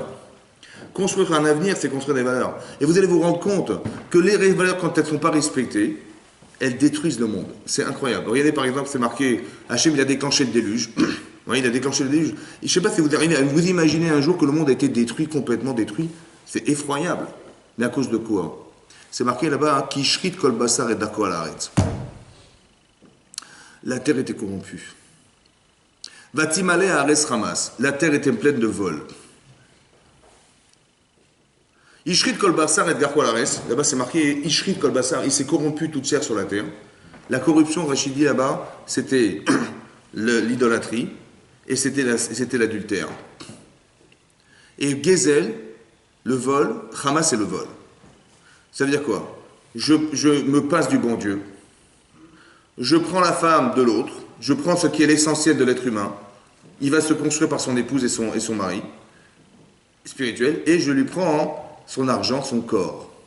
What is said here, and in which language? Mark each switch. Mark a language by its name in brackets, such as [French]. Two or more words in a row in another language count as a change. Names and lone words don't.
[French] Construire un avenir, c'est construire des valeurs. Et vous allez vous rendre compte que les valeurs, quand elles ne sont pas respectées, elles détruisent le monde. C'est incroyable. Regardez par exemple, c'est marqué, Hachem il a déclenché le déluge. Oui, il a déclenché le déluge. Et je ne sais pas si vous arrivez à vous imaginer un jour que le monde a été détruit, complètement détruit. C'est effroyable. Mais à cause de quoi? C'est marqué là-bas, [Hebrew] כי השחית כל בשר את דרכו על הארץ. [French] La terre était corrompue. [Hebrew] ותמלא הארץ חמס. [French] La terre était pleine de vols. [Hebrew] השחית כל בשר את דרכו על הארץ. [French] Là-bas c'est marqué, [Hebrew] השחית כל בשר. [French] Il s'est corrompu toute chair sur la terre. La corruption, Rachid dit là-bas, c'était l'idolâtrie et c'était l'adultère. Et Gezel, le vol, Hamas c'est le vol. Ça veut dire quoi? Je me passe du bon Dieu, je prends la femme de l'autre, je prends ce qui est l'essentiel de l'être humain, il va se construire par son épouse et son mari spirituel, et je lui prends son argent, son corps.